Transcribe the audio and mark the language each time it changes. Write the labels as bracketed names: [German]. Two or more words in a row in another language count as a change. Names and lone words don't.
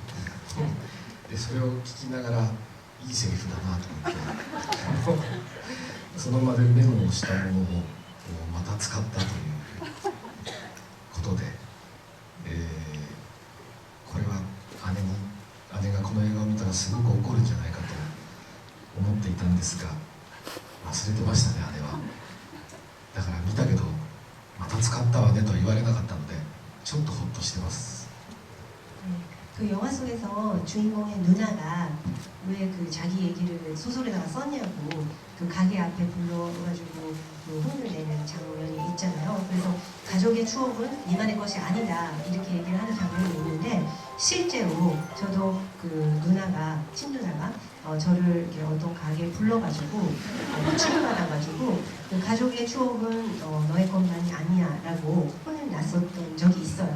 [Japanese] でそれを聞きながらいいセリフだなと思ってその場でメモをしたものをまた使ったということで、これは姉がこの映画を見たらすごく怒るんじゃないかと思っていたんですが忘れてましたね。姉はだから見たけどまた使ったわねとは言われなかったのでちょっとホッとしてます。 [Korean] 그 영화 속에서 주인공의 누나가 왜 그 자기 얘기를 소설에다가 썼냐고 그 가게 앞에 불러가지고 그 혼을 내는 장면이 있잖아요. 그래서 가족의 추억은 니만의 것이 아니다 이렇게 얘기를 하는 장면이 있는데 실제로 저도 그 누나가 친누나가 저를 이렇게 어떤 가게에 불러가지고 호출을 받아가지고 그 가족의 추억은 너의 것만이 아니야라고 혼을 났었던 적이 있어요.